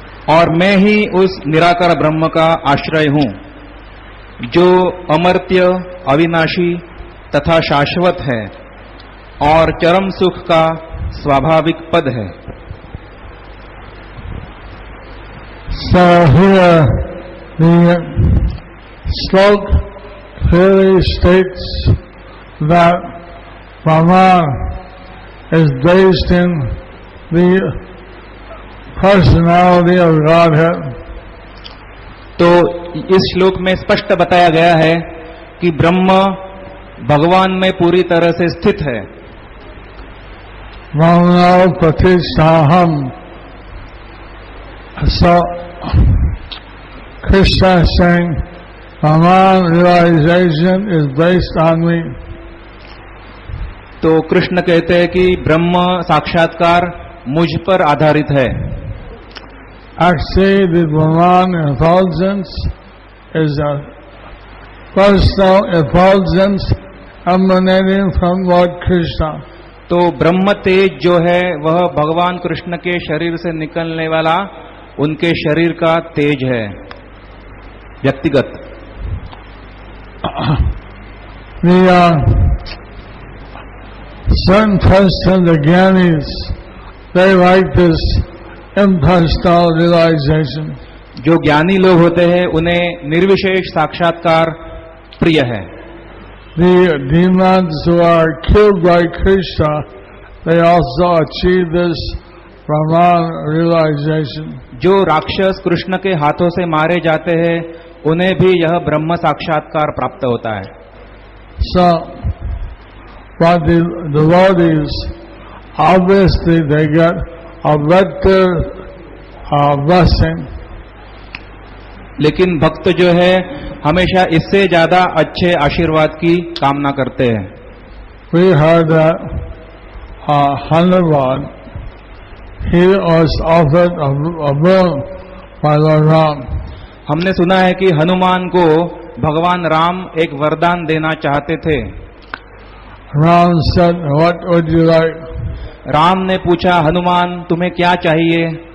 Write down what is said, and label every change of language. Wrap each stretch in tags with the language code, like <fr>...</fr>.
<hi>और मैं ही उस निराकार ब्रह्म का आश्रय हूं जो अमर्त्य, अविनाशी तथा शाश्वत है और चरम सुख का स्वाभाविक पद है.</hi> <en>So here the slok clearly states that Brahman is based in the personality of Godhead.</en> <hi>तो इस श्लोक में स्पष्ट बताया गया है कि ब्रह्म भगवान में पूरी तरह से स्थित है.</hi> <sa>Brahmano pratisthaham.</sa> <en>So Krishna is saying Brahman realization is based on me.</en> <hi>तो कृष्ण कहते हैं कि ब्रह्म साक्षात्कार मुझ पर आधारित है.</hi> <en>Actually, the Brahman effulgence is a personal effulgence emanating from Lord Krishna.</en> <hi>तो ब्रह्म तेज जो है वह भगवान कृष्ण के शरीर से निकलने वाला उनके शरीर का तेज है, व्यक्तिगत.</hi> <en>The certain person, the Gyanis, they like this impersonal realization.</en> <hi>जो ज्ञानी लोग होते हैं उन्हें निर्विशेष साक्षात्कार प्रिय है.</hi> <en>The demons who are killed by Krishna, they also achieve this Brahman realization.</en> <hi>जो राक्षस कृष्ण के हाथों से मारे जाते हैं उन्हें भी यह ब्रह्म साक्षात्कार प्राप्त होता है.</hi> <en>So, but the devotees, obviously they get a better blessing.</en> <hi>लेकिन भक्त जो है हमेशा इससे ज्यादा अच्छे आशीर्वाद की कामना करते हैं.</hi> <en>We heard that Hanuman, he was offered a boon by Lord Ram.</en> <hi>हमने सुना है कि हनुमान को भगवान राम एक वरदान देना चाहते थे.</hi> <en>Ram said, "What would you like?"</en> <hi>Ram ने पूछा, हनुमान तुम्हें क्या चाहिए?</hi>